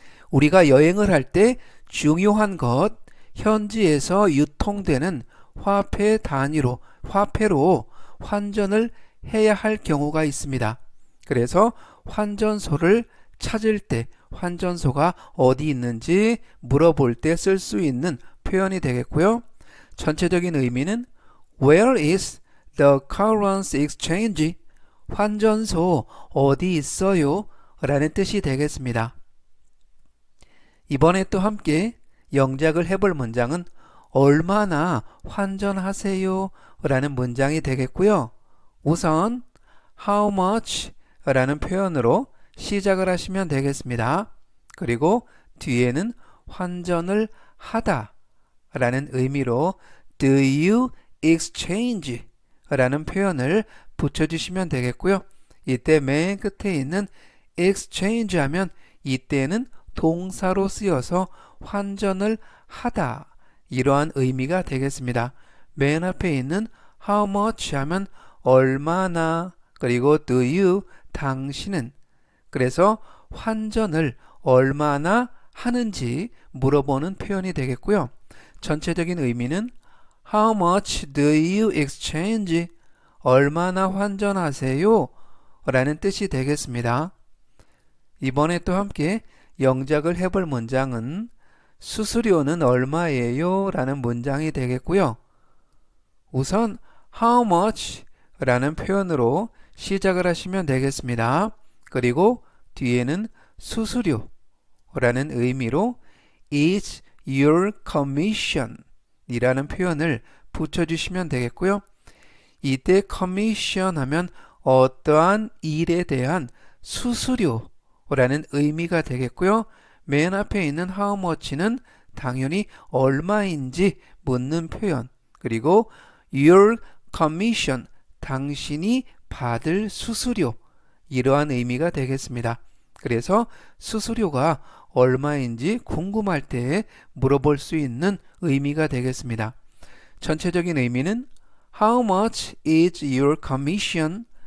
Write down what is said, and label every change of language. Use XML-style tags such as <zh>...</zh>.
<ko>우리가 여행을 할 때 중요한 것, 현지에서 유통되는 화폐 단위로, 화폐로 환전을 해야 할 경우가 있습니다. 그래서 환전소를 찾을 때 환전소가 어디 있는지 물어볼 때 쓸 수 있는 표현이 되겠고요. 전체적인 의미는</ko> <en>Where is the currency exchange?</en> <ko>환전소 어디 있어요? 라는 뜻이 되겠습니다. 이번에 또 함께 영작을 해볼 문장은 얼마나 환전하세요? 라는 문장이 되겠고요. 우선</ko> <en>how much</en> <ko>라는 표현으로 시작을 하시면 되겠습니다. 그리고 뒤에는 환전을 하다 라는 의미로</ko> <en>do you exchange</en> <ko>라는 표현을 붙여주시면 되겠고요. 이때 맨 끝에 있는 exchange 하면 이때는 동사로 쓰여서 환전을 하다 이러한 의미가 되겠습니다. 맨 앞에 있는</ko> <en>how much</en> <ko>하면 얼마나 그리고</ko> <en>do you</en> <ko>당신은 그래서 환전을 얼마나 하는지 물어보는 표현이 되겠고요. 전체적인 의미는</ko> <en>How much do you exchange?</en> <ko>얼마나 환전하세요? 라는 뜻이 되겠습니다. 이번에 또 함께 영작을 해볼 문장은 수수료는 얼마예요? 라는 문장이 되겠고요. 우선</ko> <en>how much</en> <ko>라는 표현으로 시작을 하시면 되겠습니다. 그리고 뒤에는 수수료 라는 의미로</ko> <en>is your commission</en> <ko>이라는 표현을 붙여주시면 되겠고요. 이때 commission 하면 어떠한 일에 대한 수수료라는 의미가 되겠고요. 맨 앞에 있는</ko> <en>how much</en> <ko>는 당연히 얼마인지 묻는 표현 그리고</ko> <en>your commission</en> <ko>당신이 받을 수수료 이러한 의미가 되겠습니다. 그래서 수수료가 얼마인지 궁금할 때 물어볼 수 있는 의미가 되겠습니다. 전체적인 의미는</ko> <en>How much is your commission?</en>